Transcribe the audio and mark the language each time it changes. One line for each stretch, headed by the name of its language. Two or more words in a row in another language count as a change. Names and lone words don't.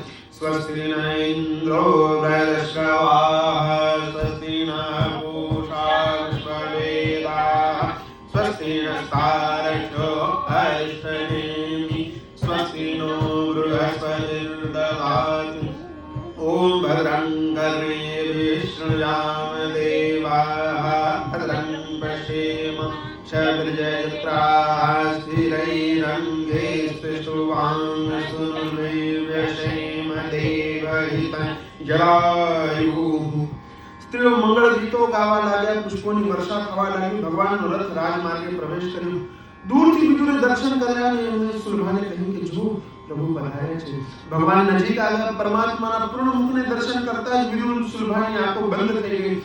Sanskrit: સ્વસ્તિ ન ઇન્દ્રો વૃહસ્પતિઃ સ્વસ્તિ ન પૂષા વિશ્વવેદાઃ સ્વસ્તિ નસ્તારક્ષો અરિષ્ટનેમિ સ્વસ્તિ નો બૃહસ્પતિર્દધાતુ. ઓમ ભદ્રં કર્ણેभिः शृणुयाम देवाः भद्रं पश्येम क्षभिर्जयत्राः स्थिरैरङ्गे स्पृष्टुवांसुर्निर्व्यशेम देवहितं जरायुः.
Gujarati: સ્ત્રીઓ મંગળ ગીતો ગાવા લાગ્યા. પુષ્પોની વર્ષા થવા લાગી. ભગવાનનો રથ રાજમાર્ગે પ્રવેશ કર્યો. દૂરથી વિદુરે દર્શન કર્યા અને એમણે સુરભાને કહ્યું કે જો પ્રભુ પધાર્યા છે. ભગવાન નજીક આવ્યા. પરમાત્માના પૂર્ણ મુખને દર્શન કરતા જ વિદુર સુરભાની આંખો બંધ થઈ ગઈ.